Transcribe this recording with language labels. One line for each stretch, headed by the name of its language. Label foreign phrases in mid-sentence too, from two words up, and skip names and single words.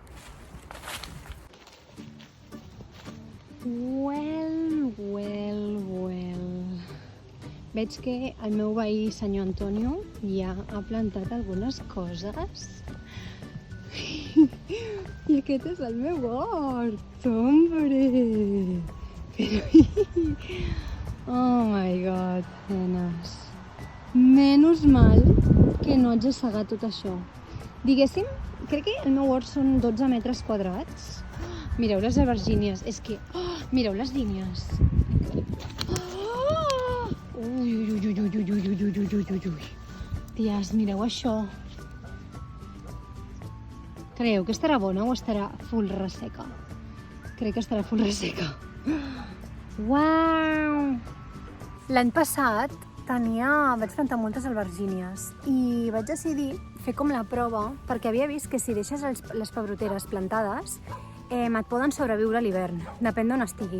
Catalan: Well. Veig que el meu veí, senyor Antonio, ja ha plantat algunes coses. I aquest és el meu hort, hombre!
English: Oh my god,
Catalan: nenes. Menys mal que no haig assegat tot això. Diguéssim, crec que el meu hort són 12 metres quadrats. Mireu les albergínies, és que... Oh, mireu les línies. Oh! Ui, ui, ui, ui, ui, ui, ui, ui, ui, ui, ui. Ties, mireu això. Creieu que estarà bona o estarà full resseca? Crec que estarà full resseca. Uau! L'any passat vaig plantar moltes albergínies i vaig decidir fer com la prova perquè havia vist que si deixes les pebroteres plantades et poden sobreviure a l'hivern, depèn d'on estiguis.